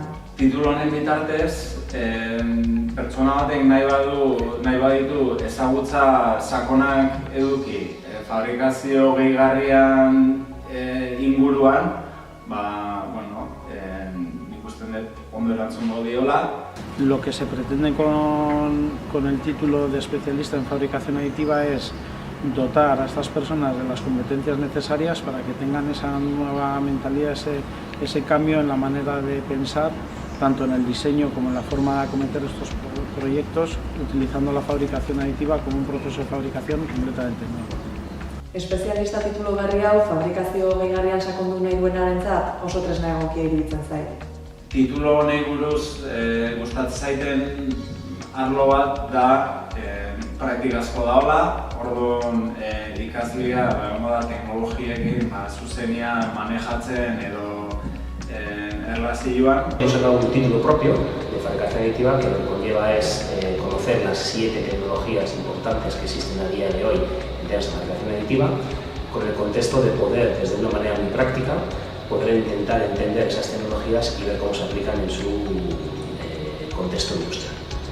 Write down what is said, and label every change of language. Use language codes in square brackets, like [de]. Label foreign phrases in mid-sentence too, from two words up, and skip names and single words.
[eu] Titulu honen bitartez, pertsona batek nahi baditu ezagutza sakonak eduki fabrikazio gehigarrian inguruan, nik usten dut ondo erantzungo diola. [es] Lo que se pretende con el título de especialista en fabricación aditiva es dotar a estas personas de las competencias necesarias para que tengan esa nueva mentalidad, ese cambio en la manera de pensar, tanto en el diseño como en la forma de acometer estos proyectos, utilizando la fabricación aditiva como un proceso de fabricación completamente nuevo. [eu] Espezialista titulu berri hau fabrikazio gehigarrian sakondu nahi duenarentzat oso tresna egokia iruditzen zait. Titulu honei buruz gustatzen zaiten arlo bat da praktikazko daola, orduan ikaslea egongo da teknologiekin zuzenean manejatzen edo erlazioan. [es] Hemos sacado un título propio de fabricación aditiva que lo que conlleva es conocer las 7 tecnologías importantes que existen a día de hoy en temas de fabricación aditiva, con el contexto de poder, desde una manera muy práctica, poder intentar entender esas tecnologías y ver cómo se aplican en su contexto industrial.